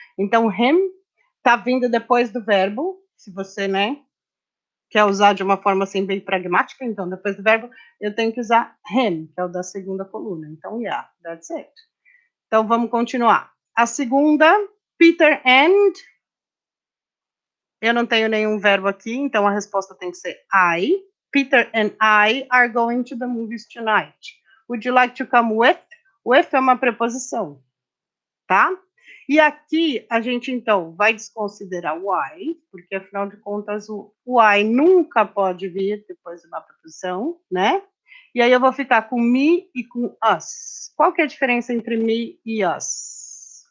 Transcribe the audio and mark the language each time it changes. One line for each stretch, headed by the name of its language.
Portuguese: Então, him tá vindo depois do verbo, se você, né, quer usar de uma forma assim bem pragmática, então depois do verbo eu tenho que usar him, que é o da segunda coluna. Então,
English: yeah, that's it.
Portuguese: Então, vamos continuar. A segunda, Peter and. Eu não tenho nenhum verbo aqui, então a resposta tem que ser I.
English: Peter and I are going to the movies tonight. Would you like to come with?
Portuguese: With é uma preposição, tá? E aqui a gente então vai desconsiderar o I, porque afinal de contas o I nunca pode vir depois de uma preposição, né? E aí eu vou ficar com me e com us. Qual que é a diferença entre me e us?